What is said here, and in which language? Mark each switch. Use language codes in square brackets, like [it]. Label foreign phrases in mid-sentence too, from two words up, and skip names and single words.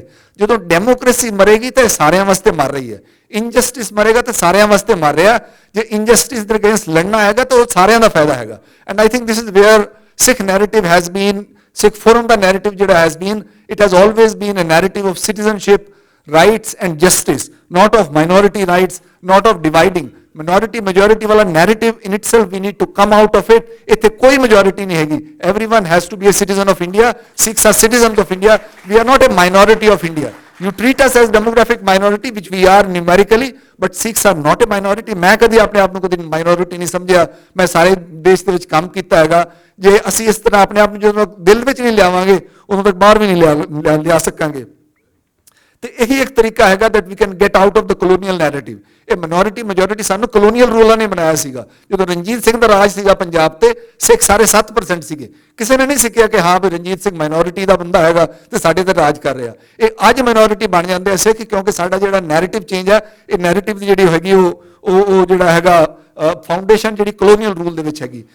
[pa] ਜਦੋਂ ਡੈਮੋਕ੍ਰੇਸੀ ਮਰੇਗੀ ਤਾਂ ਇਹ ਸਾਰਿਆਂ ਵਾਸਤੇ ਮਰ ਰਹੀ ਹੈ, ਇਨਜਸਟਿਸ ਮਰੇਗਾ ਤਾਂ ਸਾਰਿਆਂ ਵਾਸਤੇ ਮਰ ਰਿਹਾ। ਜੇ ਇਨਜਸਟਿਸ ਦੇ ਅਗੇਂਸਟ ਲੜਨਾ ਹੈਗਾ ਤਾਂ ਉਹ ਸਾਰਿਆਂ ਦਾ ਫਾਇਦਾ ਹੈਗਾ। [en] And I think this is where Sikh narrative has been, Sikh forum ਦਾ narrative ਜਿਹੜਾ has been, it has always been a narrative of citizenship, rights and justice, not of minority rights, not of dividing. Minority majority wala narrative in itself, we need to come out of it. [pa] ਇੱਥੇ ਕੋਈ majority ਨਹੀਂ ਹੈਗੀ. [en] Everyone has to be a citizen of India. Sikhs are citizens of India. We are not a minority of India. You treat us as demographic minority, which we are numerically, but Sikhs are not a minority. [hi] मैं कभी अपने आप को minority नहीं समझा। मैं सारे देश [pa] ਦੇ ਵਿੱਚ ਕੰਮ ਕੀਤਾ ਹੈਗਾ। ਜੇ ਅਸੀਂ ਇਸ ਤਰ੍ਹਾਂ ਆਪਣੇ ਆਪ ਨੂੰ ਜਦੋਂ ਦਿਲ ਵਿੱਚ ਨਹੀਂ ਲਿਆਵਾਂਗੇ, ਉਦੋਂ ਤੱਕ ਬਾਹਰ ਵੀ ਨਹੀਂ ਲਿਆ ਸਕਾਂਗੇ। ਤੇ ਇਹੀ ਇੱਕ ਤਰੀਕਾ ਹੈਗਾ [en] that we can get out of the colonial narrative. [pa] ਇਹ [en] minority majority [pa] ਸਾਨੂੰ colonial ਰੂਲਰਾਂ ਨੇ ਬਣਾਇਆ ਸੀਗਾ। ਜਦੋਂ ਰਣਜੀਤ ਸਿੰਘ ਦਾ ਰਾਜ ਸੀਗਾ ਪੰਜਾਬ ਤੇ, ਸਿੱਖ ਸਾਰੇ 7% ਸੀਗੇ। ਕਿਸੇ ਨੇ ਨਹੀਂ ਸਿੱਖਿਆ ਕਿ ਹਾਂ ਵੀ ਰਣਜੀਤ ਸਿੰਘ ਮਾਈਨੋਰਿਟੀ ਦਾ ਬੰਦਾ ਹੈਗਾ ਤੇ ਸਾਡੇ ਤੇ ਰਾਜ ਕਰ ਰਿਹਾ। ਇਹ ਅੱਜ ਮਾਈਨੋਰਿਟੀ ਬਣ ਜਾਂਦੇ ਆ ਸਿੱਖ, ਕਿਉਂਕਿ ਸਾਡਾ ਜਿਹੜਾ [en] narrative change [pa] ਹੈ, ਇਹ ਨੈਰੇਟਿਵ ਦੀ ਜਿਹੜੀ ਹੈਗੀ ਉਹ ਜਿਹੜਾ ਹੈਗਾ ਫਾਊਂਡੇਸ਼ਨ ਜਿਹੜੀ [en] colonial rule [pa] ਦੇ ਵਿੱਚ ਹੈਗੀ।